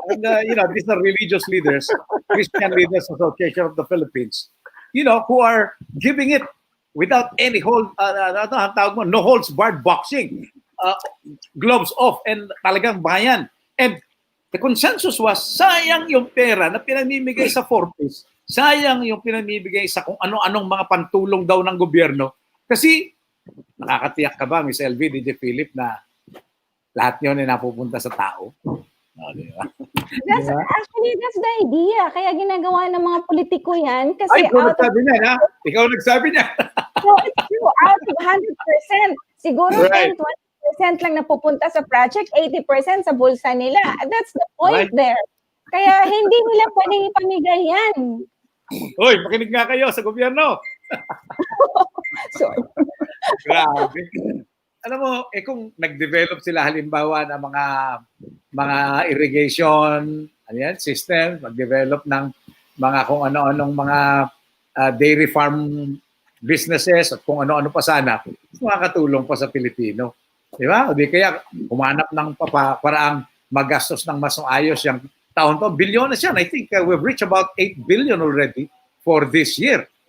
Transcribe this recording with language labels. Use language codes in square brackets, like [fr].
[en] And, these are religious leaders, Christian Leaders Association of the Philippines, who are giving it without any no holds barred boxing, gloves off, and [tl] talagang bayan. And the consensus was, sayang yung pera na pinamimigay sa 4-piece, sayang yung pinamimigay sa kung ano-anong mga pantulong daw ng gobyerno. Kasi, nakakatiyak ka ba, Miss LV, DJ Philip, na lahat yun ay napupunta sa tao? Diba? [en] Actually, that's the idea. [tl] Kaya ginagawa ng mga politiko yan. Kasi Ay, ikaw nagsabi niya, ha? Ikaw nagsabi niya. [en] So, it's true. Out of 100%, [tl] siguro [en] Right. [tl] 10-20% lang napupunta sa project, 80% sa bulsa nila. [en] That's the point Right. there. [tl] Kaya hindi nila pwedeng ipamigay yan. Hoy, makinig nga kayo sa gobyerno. [en] Sorry. [tl] Grabe. Alam mo, kung nag-develop sila halimbawa ng mga irrigation system, mag-develop ng mga kung ano-anong mga dairy farm businesses at kung ano-ano pa sana, makakatulong pa sa Pilipino. Di ba? O di kaya humanap ng paraang magastos ng mas maayos yung taon-taon. Bilyones yan. [en] I think we've reached about 8 billion already for this year.